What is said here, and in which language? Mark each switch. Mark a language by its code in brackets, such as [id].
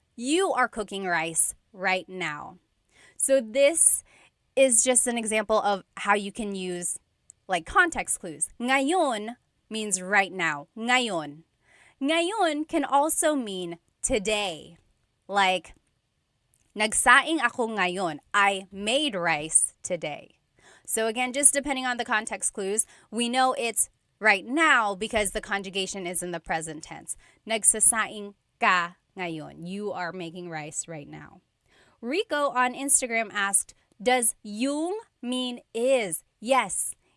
[en] You are cooking rice right now. So this is just an example of how you can use like context clues. Ngayon means right now. Ngayon. Ngayon can also mean today. [tl] Like, nagsaing ako ngayon. [en] I made rice today. So again, just depending on the context clues, we know it's right now because the conjugation is in the present tense. [tl] Nagsasaing ka ngayon. [en] You are making rice right now. Rico on Instagram asked, does yung mean is? Yes.